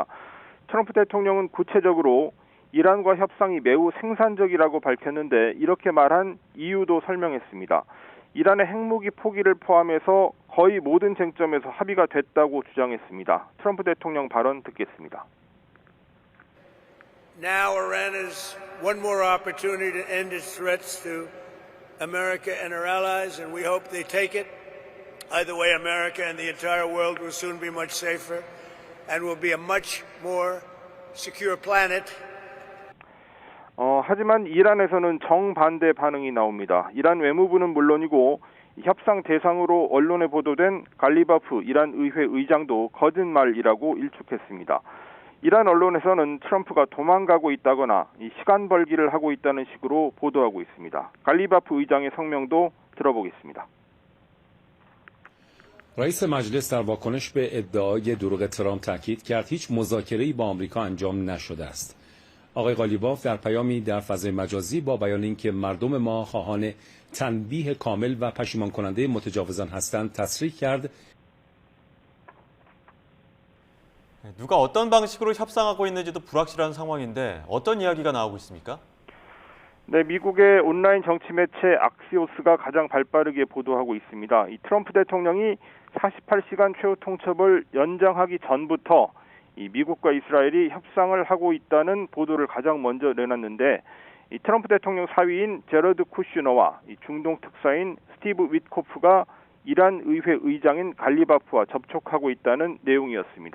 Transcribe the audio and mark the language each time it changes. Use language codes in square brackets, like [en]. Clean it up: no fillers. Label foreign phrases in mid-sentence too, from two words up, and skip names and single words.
[ko] 트럼프 대통령은 구체적으로 이란과 협상이 매우 생산적이라고 밝혔는데 이렇게 말한 이유도 설명했습니다. 이란의 핵무기 포기를 포함해서 거의 모든 쟁점에서 합의가 됐다고 주장했습니다. 트럼프 대통령 발언 듣겠습니다. [en] Now Iran has one more opportunity to end its threats to America and our allies, and we hope they take it. Either way, America and the entire world will soon be much safer and will be a much more secure planet. [ko] 하지만 이란에서는 정반대 반응이 나옵니다. 이란 외무부는 물론이고 협상 대상으로 언론에 보도된 갈리바프 이란 의회 의장도 거짓말이라고 일축했습니다. 이란 언론에서는 트럼프가 도망가고 있다거나 시간 벌기를 하고 있다는 식으로 보도하고 있습니다. 갈리바프 의장의 성명도 들어보겠습니다. [fa] رئیس مجلس در واکنش به ادعای دروغ ترامپ تاکید کرد هیچ مذاکره‌ای با آمریکا انجام نشده است. آقای قالیباف در پیامی در فضای مجازی با بیان اینکه مردم ما خواهان تنبیه کامل و پشیمان کننده متجاوزان هستند تصریح کرد. [ko] 누가 어떤 방식으로 협상하고 있는지도 불확실한 상황인데 어떤 이야기가 나오고 있습니까? 네, 미국의 온라인 정치 매체 악시오스가 가장 발빠르게 보도하고 있습니다. 이 트럼프 대통령이 48시간 최후 통첩을 연장하기 전부터 이 미국과 이스라엘이 협상을 하고 있다는 보도를 가장 먼저 내놨는데 이 트럼프 대통령 사위인 제러드 쿠슈너와 이 중동 특사인 스티브 위트코프가 이란 의회 의장인 갈리바프와 접촉하고 있다는 내용이었습니다.